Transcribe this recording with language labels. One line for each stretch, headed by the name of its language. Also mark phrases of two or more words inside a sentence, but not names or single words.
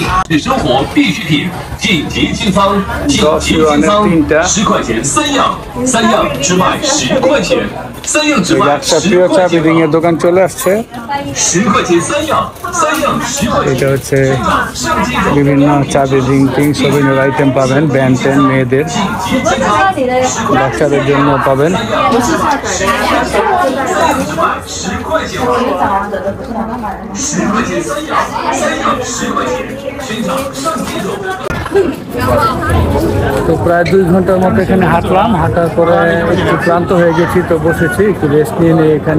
Chinese: 是生活必需品，紧急清仓，紧急清仓，10块钱3样只卖10块钱，3样只卖
Bangla: একটা প্রিয় চাবি রিং এর দোকান চলে আসছে।
Chinese: 10块钱3样10块钱。
Bangla: এটা হচ্ছে বিভিন্ন চাবি রিং টিং সবিনের আইটেম পাবেন, ব্যান্ড টেন মেয়েদের, বাচ্চাদের জন্য পাবেন। তো প্রায় 2 ঘন্টার মতো এখানে হাঁটলাম, হাঁটার পরে একটু ক্লান্ত হয়ে গেছি, তো বসেছি একটু রেস্ট নিয়ে নিই এখানে।